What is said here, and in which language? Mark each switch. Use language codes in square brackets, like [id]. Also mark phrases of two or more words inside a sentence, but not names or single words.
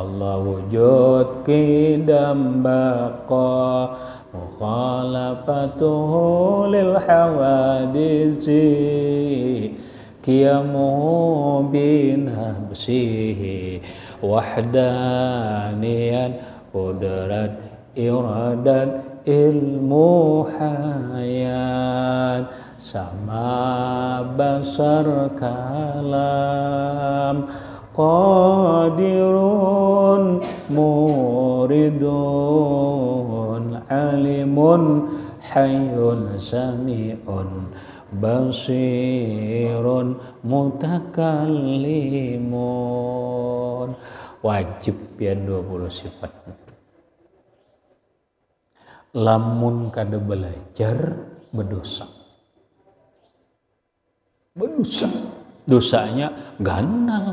[ar] الله وجود قدم بقاء مخالفته للحوادث قيامه بنفسه وحدانية قدرة إرادة علم حياة سمع بصر كلام قادر مريد عالم حي سميع بصير متكلم. [bjn] Wajib ya 20 sifat. Lamun kada belajar berdosa. Dosanya ganal.